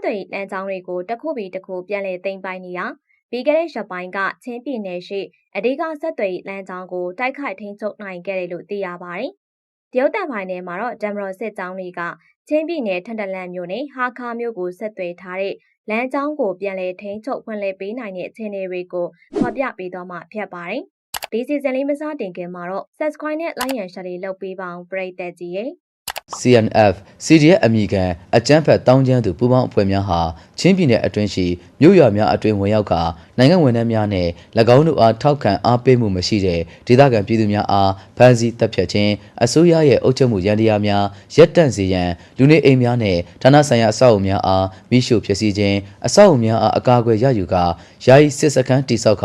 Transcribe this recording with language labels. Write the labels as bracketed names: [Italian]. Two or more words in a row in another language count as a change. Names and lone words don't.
[Burmese] သွယ်လမ်းကြောင်းတွေကိုတစ်ခုပြီးတစ်ခုပြန်လည်သိမ်းပိုက်နေတာပြီးခဲ့တဲ့ရက်ပိုင်းကချင်းပြည်နယ်ရှိအဓိကဆက်သွယ်လမ်းကြောင်းကိုတိုက်ခိုက်ထိန်းချုပ်နိုင်ခဲ့တယ်လို့သိရပါတယ်။တရုတ်တံပိုင်းနယ်မှာတော့ဒမရစစ်ကြောင်းတွေကချင်းပြည်နယ်ထန်တလန်မြို့နဲ့ဟာခါမြို့ကိုဆက်သွယ်ထားတဲ့လမ်းကြောင်းကိုပြန်လည်ထိန်းချုပ်ဖွင့်လှစ်ပေးနိုင်တဲ့အခြေအနေတွေကိုဖော်ပြပေးတော့မှဖြစ်ပါတယ်။ဒီစီဇန်လေးမစတင်ခင်မှာတော့ subscribe နဲ့ [English] like and share [Burmese] လေးလုပ်ပေးပါအောင်ပရိသတ်ကြီးရေ CNF CDF အမည်ခံအကြမ်းဖက်တောင်းကျမ်းသူပူးပေါင်းအဖွဲ့များဟာချင်းပြည်နယ်အတွင်းရှိမြို့ရွာများအတွင်းဝင်ရောက်ကနိုင်ငံဝန်ထမ်းများနဲ့၎င်းတို့အားထောက်ခံအားပေးမှုမရှိတဲ့ဒေသခံပြည်သူများအားဖမ်းဆီးတပ်ဖြတ်ခြင်းအစိုးရရဲ့အုပ်ချုပ်မှုရန်တရားများရပ်တန့်စေရန်လူနေအိမ်များနဲ့ဌာနဆိုင်ရာအဆောက်အအုံများအားမိရှုဖျက်ဆီးခြင်းအဆောက်အအုံများအားအကာအကွယ်ရယူကာယာယီစစ်စခန်းတိစောက်ကာ